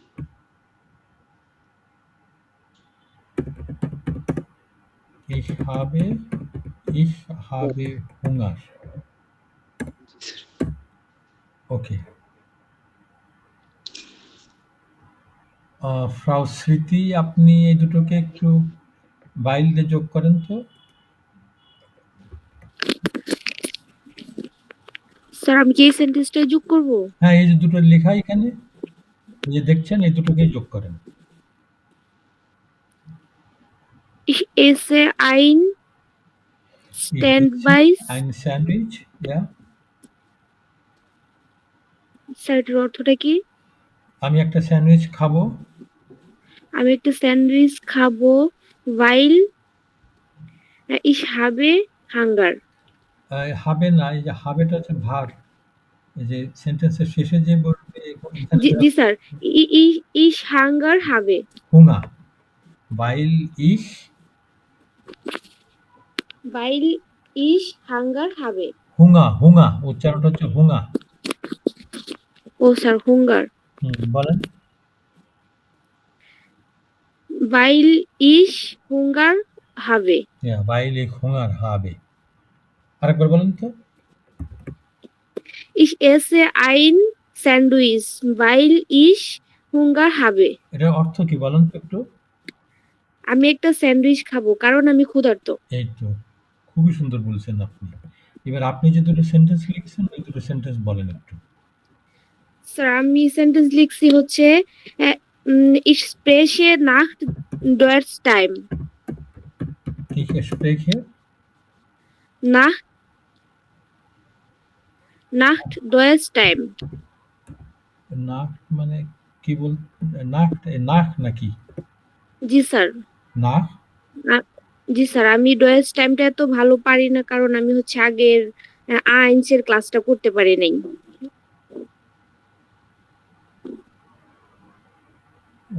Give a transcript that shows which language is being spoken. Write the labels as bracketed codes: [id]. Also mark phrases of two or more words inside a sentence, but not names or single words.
[de] Ich habe Hunger। [bn] ওকে। ফ্রাউ স্মৃতি, আপনি এই দুটোকে একটু বাইল দিয়ে যোগ করেন তো। স্যার আমি কি এই সেন্টেন্সটা যোগ করব? হ্যাঁ এই যে দুটো লেখা এখানে এই যে দেখছেন এই দুটোকে যোগ করেন। [de] Ich esse ein Sandwich, yeah। [bn] স্যার এর অর্থটা কি? আমি একটা স্যান্ডউইচ খাবো। আমি একটা স্যান্ডউইচ খাবো [de] weil ich habe Hunger। [bn] হবে না, এই যে হাবেটা হচ্ছে ভার্ব, এই যে সেন্টেন্সের শেষে যে বলবে জি স্যার। [de] ich Hunger habe। Hunger weil ich Hunger habe। [bn] হুঙ্গা উচ্চারণটা হচ্ছে হুঙ্গা। ও স্যার হুঙ্গার। বলেন। [de] weil ich Hunger habe। weil ich Hunger habe। আরেকবার বলেন তো। Ich esse ein Sandwich, weil ich Hunger habe. [bn] এটার অর্থ কি বলেন তো একটু। আমি একটা স্যান্ডউইচ খাবো কারণ আমি ক্ষুধার্ত। এই তো খুবই সুন্দর বলছেন আপনি। এবার আপনি যে দুটো সেন্টেন্স লিখছেন ওই দুটো সেন্টেন্স বলেন একটু। স্যার আমি সেন্টেন্স লিখছি হচ্ছে [de] ich spreche nach Deutsch time. Ich spreche Nacht Deutsch time. [bn] নাক মানে কি বল, নাক নাক নাকি জি স্যার। নাক? জি স্যার, আমি ডয়েজ টাইমটা এত ভালো পারি না কারণ আমি হচ্ছে আগের আইনস এর ক্লাসটা করতে পারি নাই। ও